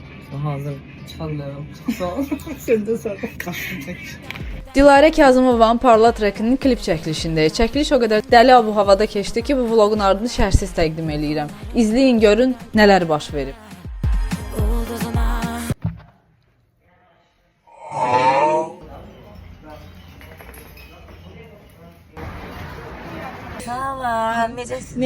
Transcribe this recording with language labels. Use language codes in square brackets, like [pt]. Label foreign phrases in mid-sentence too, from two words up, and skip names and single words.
[tr] Hazır çalıyorum. Sağ ol. Sen de sağ ol. Kaçtın tek. [az] Dilarə Kazımovanın Parla trekinin klip çəkilişindəyik. Çəkiliş o qədər dəli abu havada keçdi ki, bu vloqun ardını şərhsiz təqdim eləyirəm. İzləyin, görün nələr baş verib. Salam, necəsiniz?